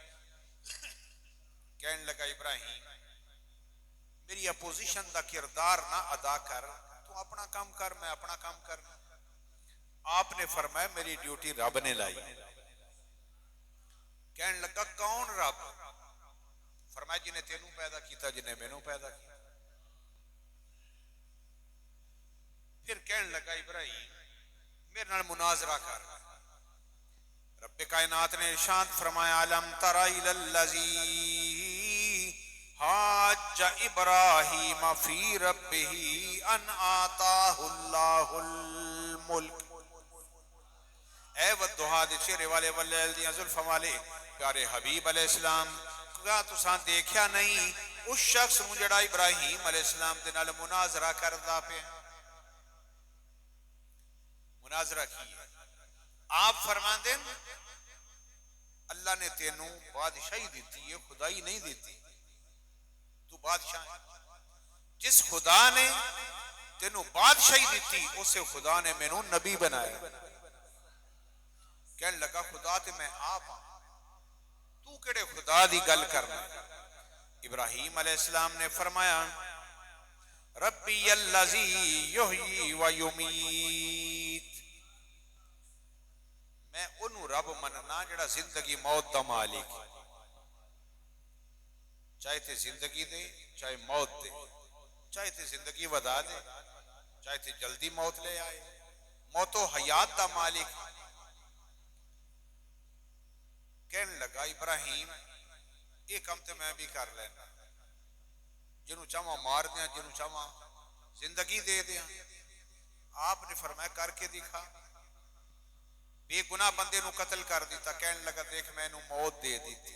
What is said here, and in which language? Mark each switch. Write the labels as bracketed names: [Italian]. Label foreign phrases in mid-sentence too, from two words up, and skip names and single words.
[Punjabi] کہنے لگا ابراہیم میری اپوزیشن دا کردار نہ ادا کر, تو اپنا کام کر میں اپنا کام کرنا. [Urdu] آپ نے فرمایا میری ڈیوٹی رب نے لائی. [Punjabi] کہنے لگا کون رب؟ فرمایا جنہیں تینوں پیدا کیتا جنہیں مینوں پیدا کیتا. پھر کہنے لگا ابراہیم میرے نال مناظرہ کر. [Arabic] رب کائنات نے ارشاد فرمایا الم تر الی الذی حاج ابراہیم فی ربہ ان آتاہ اللہ الملک. [Punjabi] اے والضحیٰ دے چہرے والے واللیل دیاں زلفاں والے پیارے حبیب علیہ السلام کیا تساں دیکھیا نہیں اس شخص نو جڑا ابراہیم علیہ السلام دے نال مناظرہ کردا پے. مناظرہ کی آپ فرماندے اللہ نے تینوں بادشاہی دیتی ہے خدائی نہیں دیتی. تو بادشاہ جس خدا نے تینوں بادشاہی دیتی اسے خدا نے مینوں نبی بنایا. کہنے لگا خدا تے میں آپ ہاں تو کیڑے خدا دی گل کرنا؟ ابراہیم علیہ السلام نے فرمایا [Arabic] ربی الذی یحیی و یمیت، [Punjabi] میں انہوں رب مننا جڑا زندگی موت دا مالک، چاہے تے زندگی دے چاہے موت دے، چاہے تے زندگی ودا دے چاہے تے جلدی موت لے آئے، موت و حیات دا مالک۔ کہنے لگا ابراہیم یہ کم تے میں بھی کر لینا، جنہوں چاہواں مار دیا جنہوں چاہواں زندگی دے دیا۔ آپ نے فرمایا کر کے دکھا، بے گناہ بندے نو قتل کر دیتا، کہنے لگا دیکھ میں نو موت دے دیتی۔